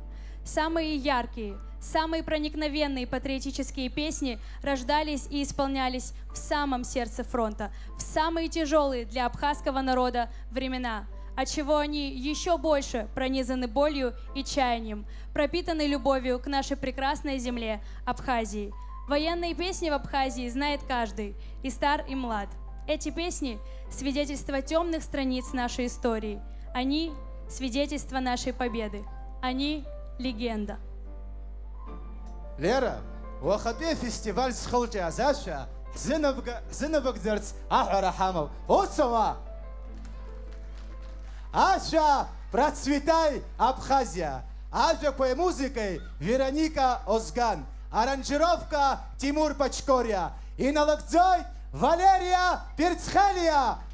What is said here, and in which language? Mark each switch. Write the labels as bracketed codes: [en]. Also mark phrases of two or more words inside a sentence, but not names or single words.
[ru] Самые яркие, самые проникновенные патриотические песни рождались и исполнялись в самом сердце фронта, в самые тяжелые для абхазского народа времена, отчего они еще больше пронизаны болью и чаянием, пропитаны любовью к нашей прекрасной земле Абхазии. Военные песни в Абхазии знает каждый, и стар, и млад. Эти песни – свидетельство темных страниц нашей истории. Они – свидетельство нашей победы. Они – легенда. Лера, [ab] уахатәи фестиваль зхылҿиааз ашәа ҳзынабыгӡарц аҳәара ҳамоуп. Уцама! Ашәа «Процветай, Абхазия». Ажәақәеи музикеи Вероника Озган. Аранжировка Тимур Пачкория. Иналагӡоит Валерия Перцхелия.